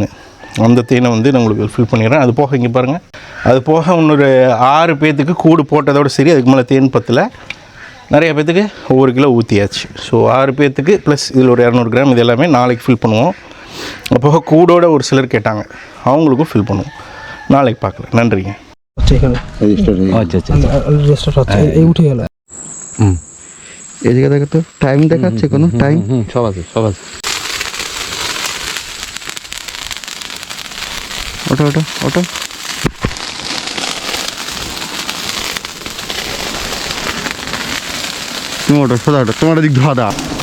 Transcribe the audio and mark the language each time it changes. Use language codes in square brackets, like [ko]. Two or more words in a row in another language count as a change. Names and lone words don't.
[ta] அந்த தேனை வந்து நான் உங்களுக்கு ஃபில் பண்ணிடுறேன். அது போக இங்கே பாருங்கள், அது போக இன்னொரு 6 பேர்த்துக்கு கூடு போட்டதோடு சரி. அதுக்கு மேலே தேன் பத்தில் நிறைய பேர்த்துக்கு ஒவ்வொரு கிலோ ஊற்றியாச்சு. ஸோ 6 பேர்த்துக்கு ப்ளஸ் இதில் ஒரு 200 கிராம். இது எல்லாமே நாளைக்கு ஃபில் பண்ணுவோம். அப்போ கூடோட ஒரு சிலர் கேட்டாங்க, அவங்களுக்கும் ஃபில் பண்ணுவோம். நாளைக்கு பார்க்கலாம். நன்றிங்க. [bn] এদিকে দেখো তো, টাইম দেখাচ্ছে কোনো টাইম? সব আছে ওটা তুমি ওটা সোজা ওটা, তোমার দিক ধোয়া দা।